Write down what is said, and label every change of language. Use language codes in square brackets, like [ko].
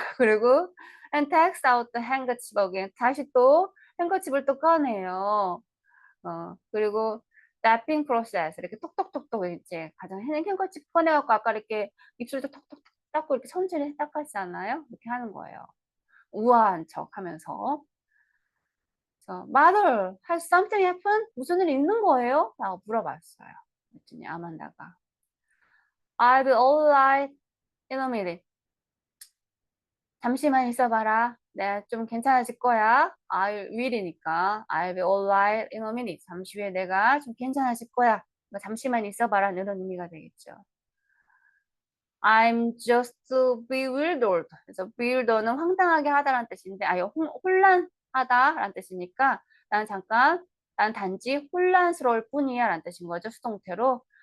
[ko] 그리고 [en] and takes out the handkerchief again. [ko] 다시 또 행거칩을 또 꺼내요. 그리고 [en] tapping process [ko] 이렇게 톡톡톡톡 이제 가장 행거칩 꺼내갖고 아까 이렇게 입술도 톡톡톡 닦고 이렇게 손질을 닦았잖아요. 이렇게 하는 거예요. 우아한 척 하면서. [en] Mother, has something happened? [ko] 무슨 일이 있는 거예요? 라고 물어봤어요. 그랬더니 아만다가 [en] I'll be alright in a minute. [ko] 잠시만 있어봐라. 내가 좀 괜찮아질 거야. [en] I will이니까 I'll be alright in a minute. [ko] 잠시 후에 내가 좀 괜찮아질 거야. 잠시만 있어봐라. 이런 의미가 되겠죠. [en] I'm just bewildered. [ko] 그래서 bewildered는 황당하게 하다라는 뜻인데, 혼란하다라는 뜻이니까 난 단지 혼란스러울 뿐이야 라는 뜻인 거죠. 수동태로.